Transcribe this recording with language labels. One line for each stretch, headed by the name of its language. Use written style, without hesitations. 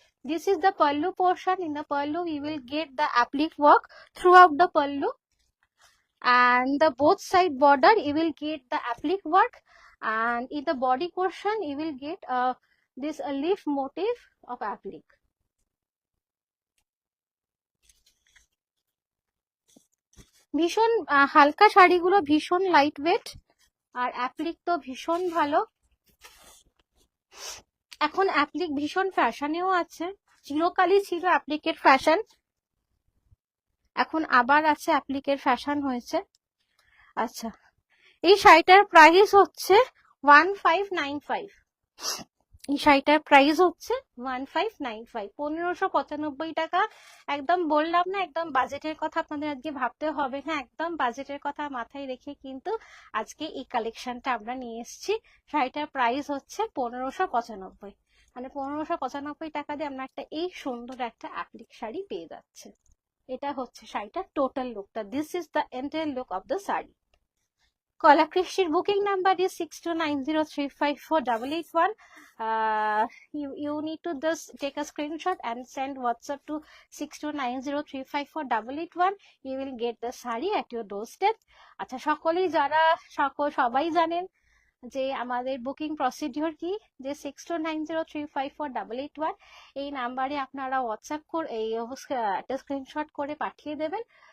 English: This is the pallu portion. In the pallu, we will get the applique work throughout the pallu, and the both side border you will get the applique work, and in the body portion you will get this leaf motif of applique.
Bangla: ভীষণ হালকা শাড়িগুলো ভীষণ light weight, আর applique তো ভীষণ ভালো। এখন applique ভীষণ ফ্যাশনেও আছে, চিরকালই ছিল অ্যাপ্লিকের ফ্যাশন, এখন আবার আছে অ্যাপ্লিকের ফ্যাশন হয়েছে। আচ্ছা, এই শাড়িটার প্রাইস হচ্ছে 1595। এই শাড়িটার প্রাইস হচ্ছে 1595, 1595 টাকা। একদম বললাম না, একদম বাজেটের কথা আপনাদের আজকে ভাবতে হবে। হ্যাঁ, একদম বাজেটের কথা মাথায় রেখে কিন্তু আজকে এই কালেকশনটা আমরা নিয়ে এসেছি। শাড়িটার প্রাইস হচ্ছে 1595, মানে 1595 টাকা দিয়ে আমরা একটা এই সুন্দর একটা অ্যাপ্লিক শাড়ি পেয়ে যাচ্ছে। এটা হচ্ছে শাড়িটার টোটাল লুকটা।
English: This is the entire look of the sari.
Bangla: কলাকৃষ্টির booking number is 6290354881.
English: You need to just take a screenshot and send WhatsApp to 6290354881. You will get the sari at your doorstep.
Bangla: আচ্ছা, সকলেই যারা সবাই জানেন যে আমাদের বুকিং প্রসিডিওর কি, যে 6290354881 এই নাম্বারে আপনারা হোয়াটসঅ্যাপ করে এই একটা স্ক্রিনশট করে পাঠিয়ে দেবেন।